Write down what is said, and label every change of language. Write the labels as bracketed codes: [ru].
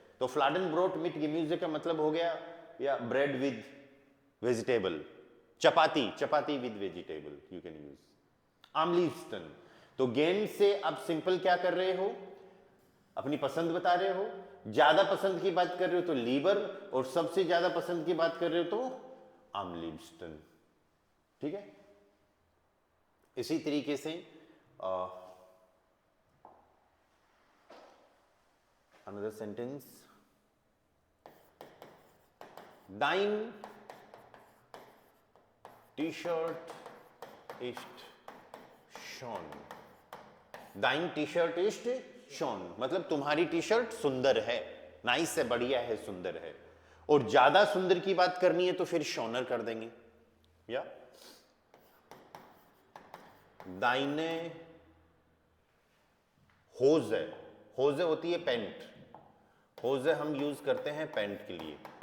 [hi] तो फ्लाडनब्रॉट मीट गेम्यूजे का मतलब हो गया या bread with vegetable, chapati with vegetable you can use. [de] am liebsten, [hi] तो गेम से आप सिंपल क्या कर रहे हो, अपनी पसंद बता रहे हो। ज्यादा पसंद की बात कर रहे हो तो लीबर, और सबसे ज्यादा पसंद की बात कर रहे हो तो [de] am liebsten। [hi] ठीक है, इसी तरीके से [en] another sentence, [de] dein T-Shirt ist schon। dein T-Shirt ist schon [hi] मतलब तुम्हारी टी शर्ट सुंदर है, नाइस है, बढ़िया है, सुंदर है। और ज्यादा सुंदर की बात करनी है तो फिर शॉनर कर देंगे। या दाइने होजे, होजे होती है पैंट, होजे हम यूज करते हैं पैंट के लिए।